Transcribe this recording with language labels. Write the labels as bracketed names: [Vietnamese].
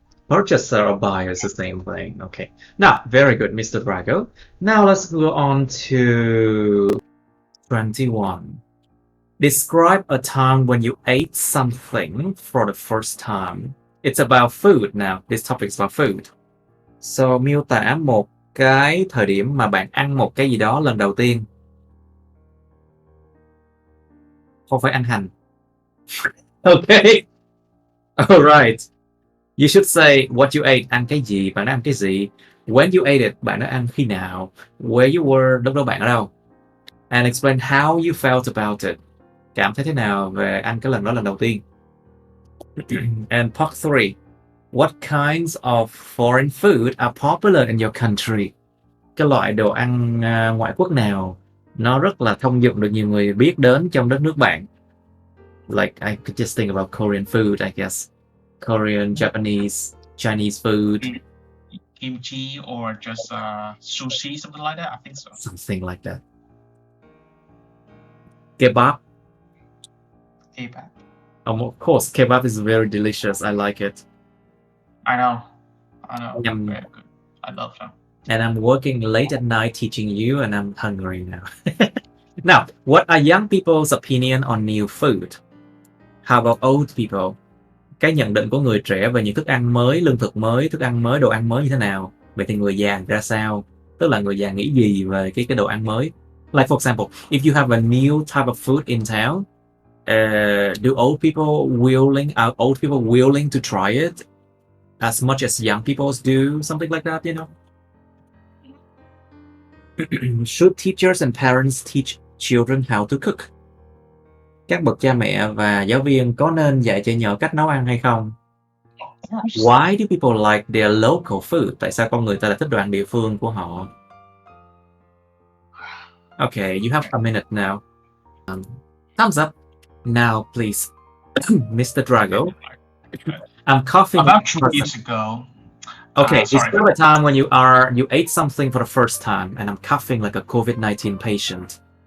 [English] Purchaser or buyer is the same thing. Okay. Now, very good, Mr. Drago. Now let's go on to 21. Describe a time when you ate something for the first time. It's about food now. This topic is about food. [Vietnamese] So, miêu tả một cái thời điểm mà bạn ăn một cái gì đó lần đầu tiên. Không phải ăn hành. [English] Okay. Alright. You should say what you ate, [Vietnamese] ăn cái gì, bạn đã ăn cái gì. [English] When you ate it, [Vietnamese] bạn đã ăn khi nào. [English] Where you were, [Vietnamese] lúc đó bạn ở đâu. [English] And explain how you felt about it. [Vietnamese] Cảm thấy thế nào về ăn cái lần đó lần đầu tiên. [English] And part 3. What kinds of foreign food are popular in your country? [Vietnamese] Cái loại đồ ăn ngoại quốc nào nó rất là thông dụng được nhiều người biết đến trong đất nước bạn. [English] Like I could just think about Korean food, I guess. Korean, Japanese, Chinese food. Kimchi or just sushi, something like that. I think so. Something like that. Kebab. Kebab. Of course, kebab is very delicious. I like it. I know. Yum. Very good. I love them. And I'm working late at night teaching you, and I'm hungry now. Now, what are young people's opinion on new food? How about old people? [Vietnamese] Cái nhận định của người trẻ về những thức ăn mới, lương thực mới, thức ăn mới, đồ ăn mới như thế nào? Vậy thì người già ra sao? Tức là người già nghĩ gì về cái đồ ăn mới? [English] Like for example, if you have a new type of food in town, are old people willing to try it as much as young people do? Something like that, you know? Should teachers and parents teach children how to cook? [Vietnamese] Các bậc cha mẹ và giáo viên có nên dạy trẻ nhỏ cách nấu ăn hay không? [English] Why do people like their local food? [Vietnamese] Tại sao con người ta lại thích đồ ăn địa phương của họ? [English] Okay, you have a minute now. Thumbs up. Now, please, Mr. Drago. I'm coughing. About 2 years ago. Okay, describe a time when you ate something for the first time, and I'm coughing like a COVID-19 patient.